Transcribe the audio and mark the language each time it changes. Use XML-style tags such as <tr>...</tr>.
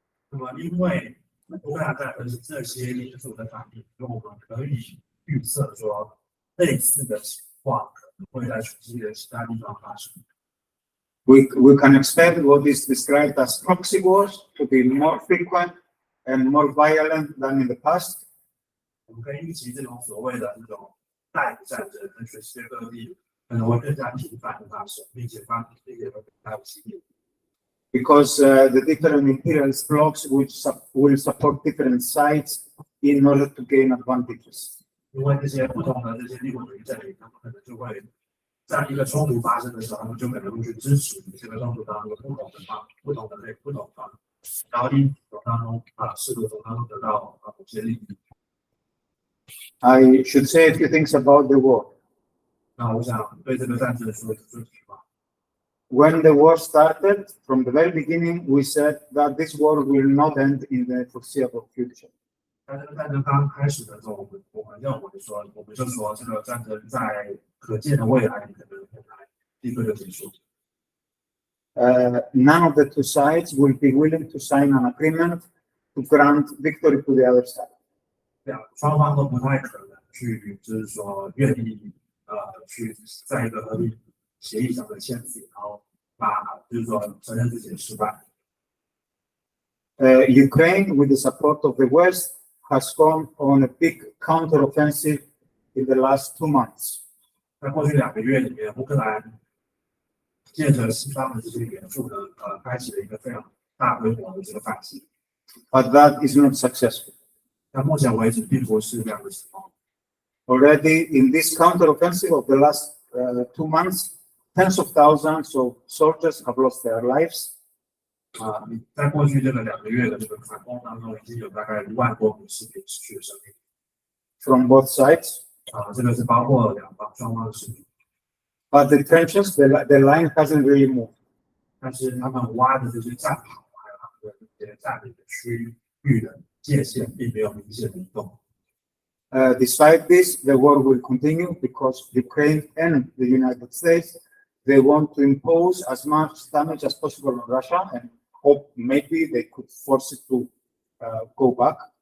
<zh>那么，因为乌克兰战争是这些因素的反应，所以我们可以预测说，类似的情况可能会在全世界其他地方发生。</zh> <en>We can expect what is described as proxy wars to be more frequent and more violent than in the past.</en> <zh>我们可以预期这种所谓的这种代理战争在全世界各地可能会更加频繁的发生，并且会更加有激烈。</zh> <en>Because the different imperialist blocs will support different sides in order to gain advantages.</en> <zh>因为这些不同的这些帝国主义阵营，他们可能就会在一个冲突发生的时候，他们就可能会去支持这个冲突当中不同方，然后因从当中试图从当中得到某些利益。</zh> <en>I should say a few things about the war.</en> <zh>那我想对这个战争说几句话。</zh> <en>When the war started, from the very beginning, we said that this war will not end in the foreseeable future.</en> <zh>在这个战争刚开始的时候，我们就说这个战争在可见的未来可能很难立刻就结束。</zh> <en>None of the two sides will be willing to sign an agreement to grant victory to the other side.</en> <zh>双方都不太可能去，就是说愿意去在一个和平协议上的签字，然后就是说承认自己的失败。</zh> <en>Ukraine, with the support of the West, has gone on a big counteroffensive in the last 2 months.</en> <zh>在过去2个月里面，乌克兰借着西方的这些援助呢，开启了一个非常大规模的这个反击。</zh> <en>But that is not successful.</en> <zh>但目前为止并不是这样的情况。</zh> <en>Already in this counteroffensive of the last 2 months, tens of thousands of soldiers have lost their lives.</en> <zh>在过去这个2个月的这个反攻当中，已经有大概1万多名士兵失去了生命。</zh> <en>From both sides.</en> <zh>这个是包括双方的士兵。</zh> <en>But the trenches, the line hasn't really moved.</en> <zh>但是他们挖的这些战壕，还有他们的这些占领的区域的界限，并没有明显的移动。</zh> <en>Despite this, the war will continue because Ukraine and the United States, they want to impose as much damage as possible on Russia and hope maybe they could force it to go back.</en>